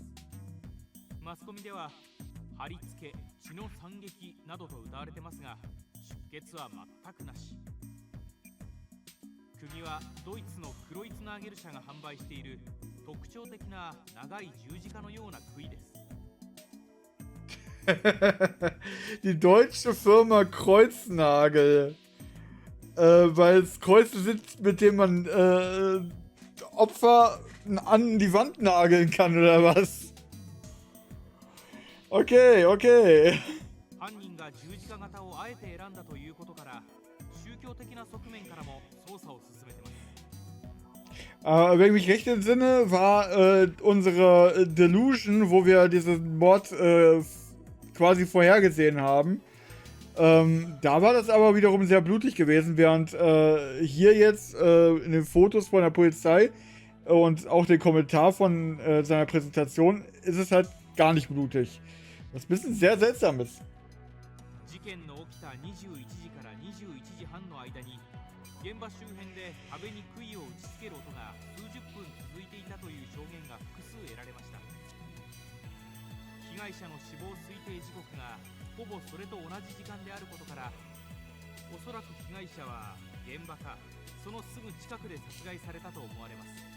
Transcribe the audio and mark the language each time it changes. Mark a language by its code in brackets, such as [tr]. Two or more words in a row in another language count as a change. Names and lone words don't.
[ja] マスコミでは貼り付け、血の惨劇などと謳われてますが、出血は全くなし。釘はドイツのクロイツナーゲル社が販売している特徴的な長い十字架のような杭です。 [de] Die deutsche Firma Kreuznagel. Weil es Kreuze sind, mit denen man Opfer an die Wand nageln kann oder was? Okay, okay. [ja] 犯人が十字架型をあえて選んだということから、宗教的な側面からも捜査を進めてます。 [de] Wenn ich mich recht entsinne, war unsere Delusion, wo wir diesen Mord quasi vorhergesehen haben, da war das aber wiederum sehr blutig gewesen, während hier jetzt in den Fotos von der Polizei und auch den Kommentar von seiner Präsentation ist es halt gar nicht blutig. Was ein bisschen sehr seltsam ist. [ja] 事件の起きた21時から21時半の間に現場周辺で壁に杭を打ち付ける音が数十分続いていたという証言が複数得られました。被害者の死亡推定時刻がほぼそれと同じ時間であることから、おそらく被害者は現場かそのすぐ近くで殺害されたと思われます。